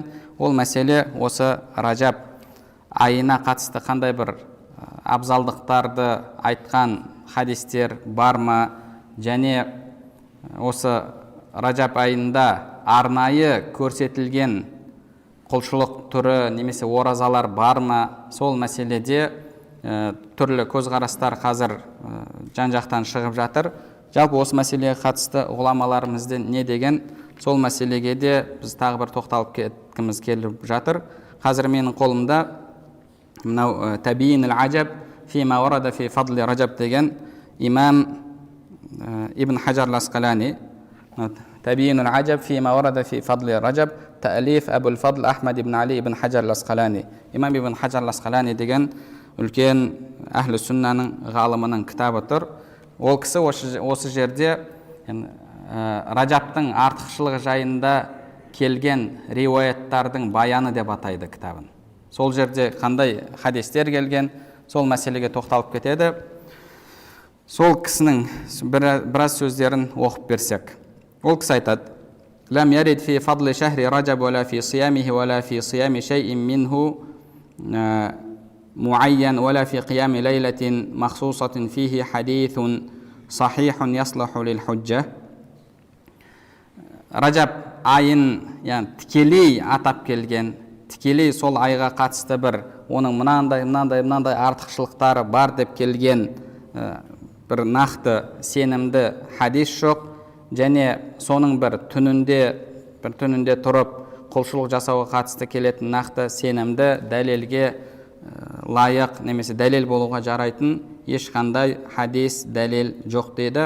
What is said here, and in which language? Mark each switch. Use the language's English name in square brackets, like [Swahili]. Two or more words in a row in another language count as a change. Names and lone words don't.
[Kazakh] Ол мәселе осы Ражаб айына қатысты қандай бір абзалдықтарды айтқан хадистер бар ма, және осы Ражаб айында арнайы көрсетілген құлшылық түрі немесе оразалар бар ма, сол мәселеде түрлі көзқарастар қазір жан-жақтан шығып жатыр. Жалпы осы мәселеге қатысты ғұламаларымызды не деген, сол мәселеге де біз тағы бір тоқталып кеткіміз келіп жатыр. Қазір менің қолымда мынау Табиин аль-Ажаб фима варада фи фадли Ражаб деген имам Ибн Хаджар ал-Асқалани. Табиин аль-Ажаб фима варада фи фадли Ражаб, таалиф Абул Фадл Ахмад ибн Али ибн Хаджар ал-Асқалани. Имам Ибн Хаджар ал-Асқалани деген үлкен әхлі сүннаның ғалымының кітабы тұр. Ол кісі осы жерде Ражабтың артықшылығы жайында келген риуаяттардың баяны деп атайды кітабын. Сол жерде қандай хадистер келген, сол мәселеге тоқталып кетеді. Сол кісінің біраз сөздерін оқып берсек. Ол кісі айтады: [Arabic] «لم يرد في فضل شهر رجب ولا في صيامه ولا في صيام شيء منه معين ولا في قيام ليلة مخصوصة فيه حديث صحيح يصلح للحجة». [Kazakh] Ражаб айын тікелей атап келген, тікелей сол айға қатысты бір оның мынандай артықшылықтары бар деп келген бір нақты сенімді хадис жоқ, және соның бір түнінде тұрып құлшылық жасауға қатысты келетін нақты сенімді дәлелге лайық немесе дәлел болуға жарайтын ешқандай хадис дәлел жоқ дейді.